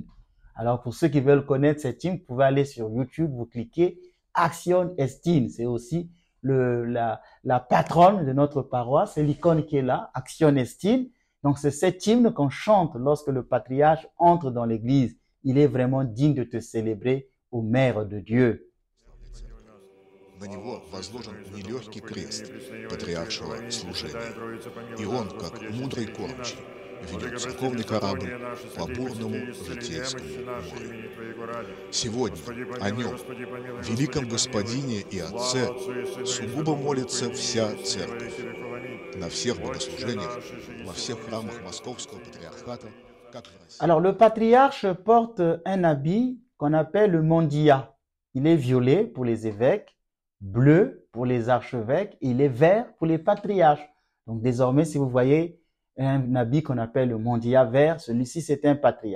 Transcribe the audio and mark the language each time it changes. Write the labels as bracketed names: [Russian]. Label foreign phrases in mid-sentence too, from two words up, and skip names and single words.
[French] Alors pour ceux qui veulent connaître cet hymne, vous pouvez aller sur YouTube, vous cliquez Action Estine. C'est aussi la patronne de notre paroisse, c'est l'icône qui est là, Action Estine. Donc c'est cet hymne qu'on chante lorsque le patriarche entre dans l'église. Il est vraiment digne de te célébrer, ô Mère de Dieu. [Russian] На него возложен нелегкий крест патриаршего служения, и он, как мудрый кормчий, ведет церковный корабль по бурному житейскому морю. Сегодня о нем, великом Господине и Отце, сугубо молится вся церковь. На всех богослужениях, во всех храмах Московского патриархата, как в России. [French] Alors, le patriarche porte un habit qu'on appelle le mandia. Il est violet pour les évêques, bleu pour les archevêques, et il est vert pour les patriarches. Donc désormais, si vous voyez un habit qu'on appelle le mandia vert, celui-ci c'est un patriarche.